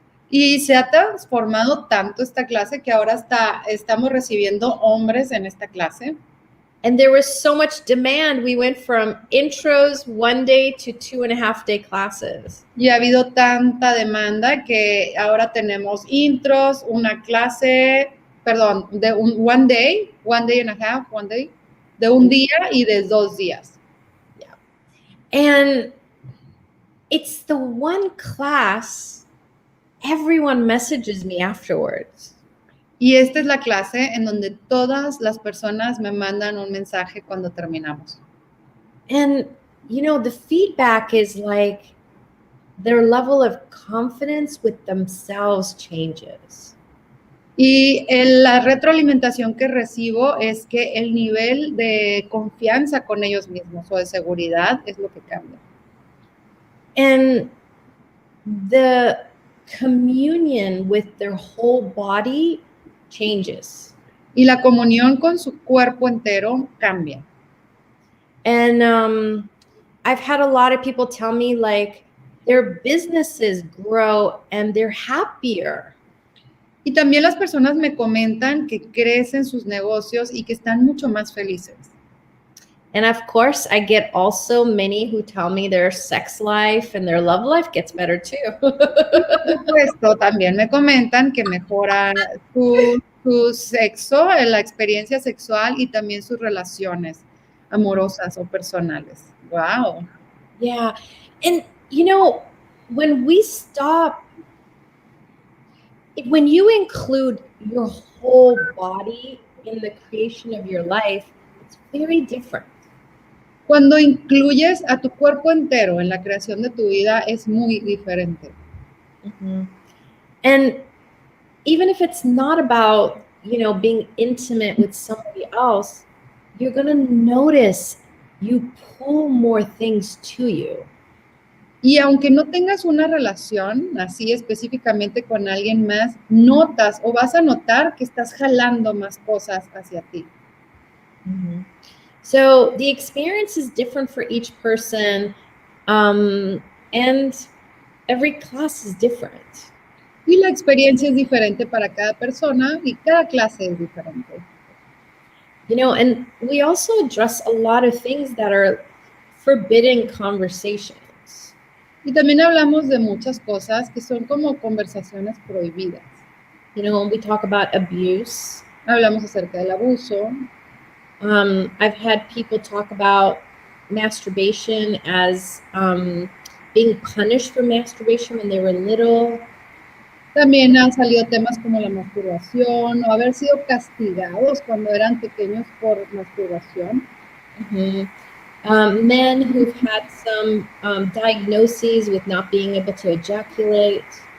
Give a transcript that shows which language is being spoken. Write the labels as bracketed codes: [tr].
[es] Y se ha transformado tanto esta clase que ahora estamos recibiendo hombres en esta clase. [en] And there was so much demand. We went from intros 1 day to 2.5 day classes. [es] Y ha habido tanta demanda que ahora tenemos intros, una clase, de [en] one day and a half, [es] de un día y de 2 días. [en] Yeah. And it's the one class everyone messages me afterwards. [es] Y esta es la clase en donde todas las personas me mandan un mensaje cuando terminamos. [en] And, the feedback is like their level of confidence with themselves changes. [es] Y la retroalimentación que recibo es que el nivel de confianza con ellos mismos o de seguridad es lo que cambia. [en] And the communion with their whole body changes. [es] Y la comunión con su cuerpo entero cambia. [en] And I've had a lot of people tell me like their businesses grow and they're happier. [es] Y también las personas me comentan que crecen sus negocios y que están mucho más felices. [en] And of course, I get also many who tell me their sex life and their love life gets better too. [es] Por supuesto, también me comentan que mejora su sexo, la experiencia sexual y también sus relaciones amorosas o personales. [en] Wow. Yeah. And when we stop, when you include your whole body in the creation of your life, it's very different. [es] Cuando incluyes a tu cuerpo entero en la creación de tu vida es muy diferente. Mm-hmm. [en] And even if it's not about, being intimate with somebody else, you're going to notice you pull more things to you. [es] Y aunque no tengas una relación así específicamente con alguien más, notas o vas a notar que estás jalando más cosas hacia ti. Mm-hmm. [en] So the experience is different for each person, and every class is different. [es] Y la experiencia es diferente para cada persona y cada clase es diferente. [en] And we also address a lot of things that are forbidden conversations. [es] Y también hablamos de muchas cosas que son como conversaciones prohibidas. [en] When we talk about abuse, [es] Hablamos acerca del abuso. [en] I've had people talk about masturbation as being punished for masturbation when they were little. [es] También han salido temas como la masturbación o haber sido castigados cuando eran pequeños por masturbación. Mm-hmm. [en] Men who've had some diagnoses with not being able to ejaculate.